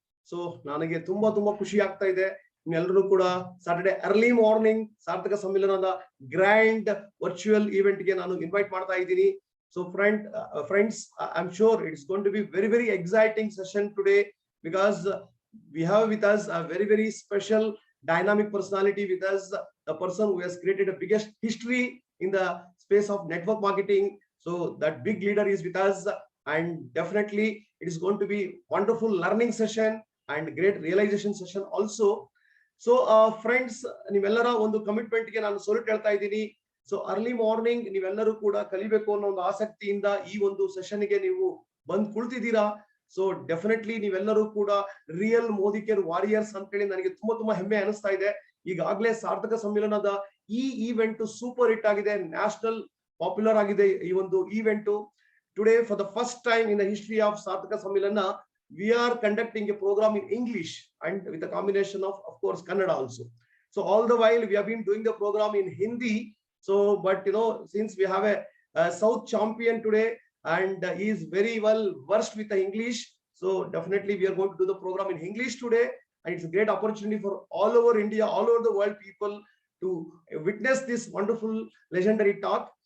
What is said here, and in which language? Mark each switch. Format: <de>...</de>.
<kn>So ನನಗೆ ತುಂಬಾ ಖುಷಿ ಆಗ್ತಾ ಇದೆ. ನಿಮ್ಮೆಲ್ಲರೂ ಕೂಡ ಸಾಟರ್ಡೆ ಅರ್ಲಿ ಮಾರ್ನಿಂಗ್ ಸಾರ್ಥಕ ಸಮ್ಮಿಲನದ ಗ್ರ್ಯಾಂಡ್ ವರ್ಚುವಲ್ ಇವೆಂಟ್ ಗೆ ನಾನು ಇನ್ವೈಟ್ ಮಾಡ್ತಾ ಇದ್ದೀನಿ.</kn> <en>So friends, I'm sure it's going to be very exciting session today, because we have with us a very special dynamic personality with us, the person who has created the biggest history in the space of network marketing. So that big leader is with us, and definitely it is going to be wonderful learning session and great realization session also. So friends,</en> <kn>ನೀವೆಲ್ಲರ ಒಂದು commitment ಗೆ ನಾನು salute ಹೇಳ್ತಾ ಇದ್ದೀನಿ. So early morning ನೀವೆಲ್ಲರೂ ಕೂಡ ಕಲಿಬೇಕು ಅನ್ನೋ ಒಂದು ಆಸಕ್ತಿಯಿಂದ ಈ ಒಂದು ಸೆಷನ್ ಗೆ ನೀವು ಬಂದು ಕುಳಿತಿದ್ದೀರಾ. ಸೊ ಡೆಫಿನೆಟ್ಲಿ ನೀವೆಲ್ಲರೂ ಕೂಡ ರಿಯಲ್ ಮೋದಿ ಕೇರ್ ವಾರಿಯರ್ಸ್ ಅಂತ ಹೇಳಿ ನನಗೆ ತುಂಬಾ ಹೆಮ್ಮೆ ಅನಿಸ್ತಾ ಇದೆ. ಈಗಾಗಲೇ ಸಾರ್ಥಕ ಸಮ್ಮಿಲನದ ಈ ಈವೆಂಟ್ ಸೂಪರ್ ಹಿಟ್ ಆಗಿದೆ, ನ್ಯಾಷನಲ್ ಪಾಪ್ಯುಲರ್ ಆಗಿದೆ ಈ ಒಂದು event.</kn> <en>Today for the first time in the history of Sarthaka Sammilana we are conducting a program in English and with a combination of course Kannada also. So all the while we have been doing the program in Hindi. So but since we have a South champion today and he is very well versed with the English, so definitely we are going to do the program in English today, and it's a great opportunity for all over India, all over the world people to witness this wonderful legendary talk.</en>